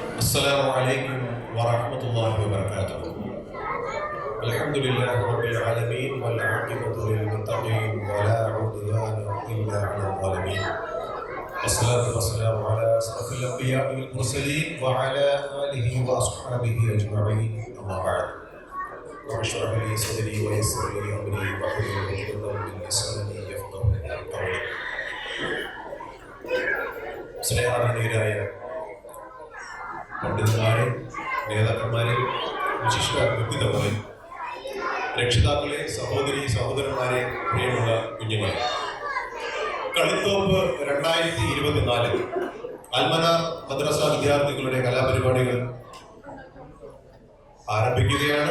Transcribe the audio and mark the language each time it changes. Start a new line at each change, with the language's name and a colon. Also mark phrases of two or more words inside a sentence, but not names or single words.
Arabic: السلام عليكم ورحمة الله وبركاته. الحمد لله رب العالمين والعاقبة للمتقين ولا عدوان إلا على الظالمين. والصلاة والسلام على أشرف الأنبياء والمرسلين وعلى آله وأصحابه أجمعين. أما بعد. واشرح لي صدري ويسر لي أمري واحلل عقدة من لساني يفقهوا قولي.
Malayalam: സ്നേഹാദരണീയരായ പണ്ഡിതന്മാരെ, നേതാക്കന്മാരെ, വിശിഷ്ട വ്യക്തിത്വങ്ങളെ, രക്ഷിതാക്കളെ, സഹോദരി സഹോദരന്മാരെ, പ്രിയമുള്ള കുഞ്ഞുങ്ങളെ, കളിത്തോപ്പ് 2024 അൽമനാർ മദ്രസ വിദ്യാർത്ഥികളുടെ കലാപരിപാടികൾ ആരംഭിക്കുകയാണ്.